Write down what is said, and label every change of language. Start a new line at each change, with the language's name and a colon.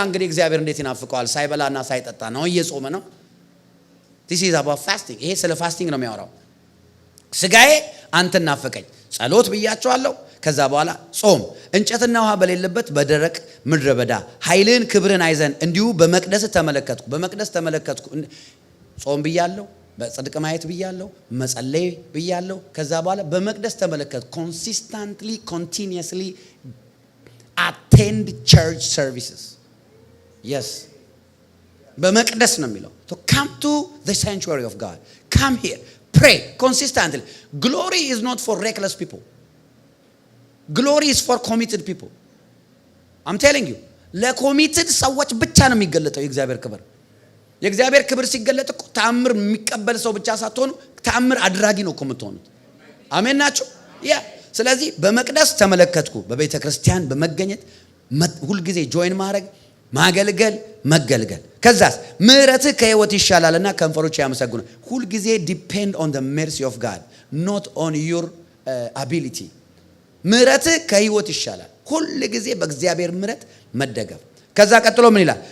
Amharic: እንግዲህ እግዚአብሔር እንዴት ይናፍቀዋል? ሳይበላና ሳይጠጣ ነው፣ እየጾመ ነው።
English: this is about fasting።
Amharic: ይሄ ስለ ፋስቲንግ ነው የሚያወራው። ሥጋዬ አንተን ናፈቀች። ጸሎት ብያቸዋለሁ። ከዛ በኋላ ጾም። እንጨትና ውሃ በሌለበት በደረቅ ምድረ በዳ ኃይልን ክብርን አይዘን እንዲሁ በመቅደስ ተመለከትኩ። ጾም ብያለሁ፣ በጽድቅ ማየት ብያለሁ፣ መጸለይ ብያለሁ። ከዛ በኋላ በመቅደስ ተመለከትኩ።
English: consistently continuously attend church services. yes
Amharic: በመቅደስ ነው የሚለው።
English: to come to the sanctuary of God, come here, pray consistently. Glory is not for reckless people. Glory is for committed people. I'm telling you,
Amharic: ለኮሚትድ ሰዎች ብቻ ነው የሚገለጠው የእግዚአብሔር ክብር። የእግዚአብሔር ክብር ሲገለጥ እኮ ተአምር የሚቀበል ሰው ብቻ ሳትሆኑ ተአምር አድራጊ ነው እኮ የምትሆኑት። አሜን ናችሁ? ያ ስለዚህ በመቅደስ ተመለከትኩ፣ በቤተ ክርስቲያን በመገኘት ሁል ጊዜ ጆይን ማድረግ፣ ማገልገል፣ መገልገል። ከዛስ ምህረትህ ከህይወት ይሻላልና ከንፈሮች ያመሰግኑ። ሁል ጊዜ
English: ዲፔንድ ኦን ዘ ሜርሲ ኦፍ ጋድ ኖት ኦን ዩር አቢሊቲ።
Amharic: ምህረትህ ከህይወት ይሻላል። ሁል ጊዜ በእግዚአብሔር ምህረት መደገፍ። ከዛ ቀጥሎ ምን ይላል?